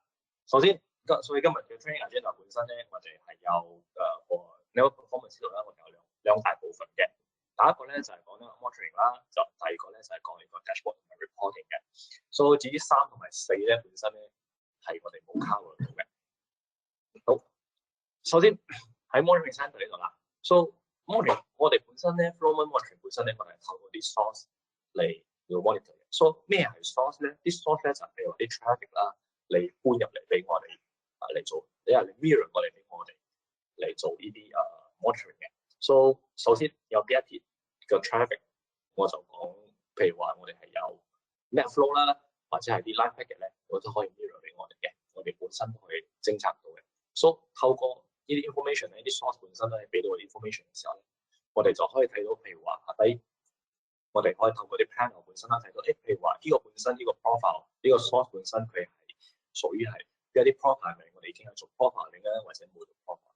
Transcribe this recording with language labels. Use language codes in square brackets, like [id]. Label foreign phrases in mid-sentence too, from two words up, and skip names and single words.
[yue] 首先，所以今日嘅 [en] training agenda [yue] 本身咧，我哋係有個 [en] network performance [yue] 度咧，我哋有兩大部分嘅。第一個咧就係講呢個 monitoring 啦，就第二個咧就係講呢個 dashboard 同埋 reporting 嘅。所以至於3同埋4咧，本身咧係我哋冇 cover 到嘅。好，首先喺 [en] monitoring center [yue] 呢度啦。 [en] So monitoring [yue] 我哋本身咧 [en] flow mon monitoring [yue] 本身咧，我哋係透過啲 source 嚟要 monitor 嘅。So 咩係 source 咧？啲 source 咧就係譬如話啲 traffic 啦，你搬入嚟俾我哋嚟做，你 mirror 過嚟俾我哋嚟做呢啲monitoring 嘅。So 首先有邊一啲嘅 traffic， 我就講，譬如話我哋係有 [en] net flow [yue] 啦，或者係啲 [en] line packet [yue] 咧，我都可以 mirror 俾我哋嘅，我哋本身都可以偵測到嘅。So 透過呢啲 information 咧，啲 source 本身咧俾到我啲 information 嘅時候咧，我哋就可以睇到，譬如話下低，我哋可以透過啲 panel 本身啦睇到，譬如話呢個本身呢個 profile 呢個 source 本身佢係屬於係一啲 profile 嚟，我哋已經係做 profile 嚟嘅，或者冇做 profile。